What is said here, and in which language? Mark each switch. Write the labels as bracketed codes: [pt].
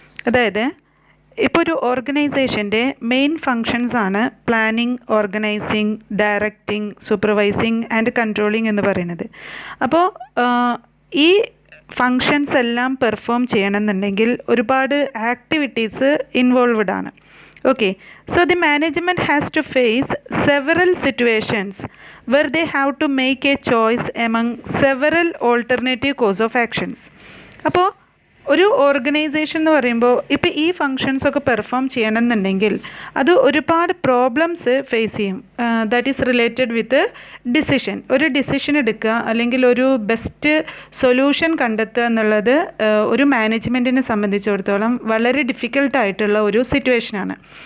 [ml] അതായത് ഇപ്പോൾ ഒരു ഓർഗനൈസേഷൻ്റെ മെയിൻ ഫങ്ഷൻസ് ആണ് planning, organising, directing, supervising and controlling എന്ന് പറയുന്നത്. അപ്പോൾ ഈ ഫങ്ഷൻസ് എല്ലാം പെർഫോം ചെയ്യണമെന്നുണ്ടെങ്കിൽ ഒരുപാട് ആക്ടിവിറ്റീസ് ഇൻവോൾവ്ഡ് ആണ്. [en] Okay, so the management has to face several situations where they have to make a choice among several alternative course of actions. [ml] അപ്പോൾ ഒരു ഓർഗനൈസേഷൻ എന്ന് പറയുമ്പോൾ ഇപ്പോൾ ഈ ഫങ്ഷൻസ് ഒക്കെ പെർഫോം ചെയ്യണമെന്നുണ്ടെങ്കിൽ അത് ഒരുപാട് പ്രോബ്ലംസ് ഫേസ് ചെയ്യും. [en] That is related with decision. [ml] ഒരു ഡിസിഷൻ എടുക്കുക അല്ലെങ്കിൽ ഒരു ബെസ്റ്റ് സൊല്യൂഷൻ കണ്ടെത്തുക എന്നുള്ളത് ഒരു മാനേജ്മെൻറ്റിനെ സംബന്ധിച്ചിടത്തോളം വളരെ ഡിഫിക്കൽട്ടായിട്ടുള്ള ഒരു സിറ്റുവേഷനാണ്.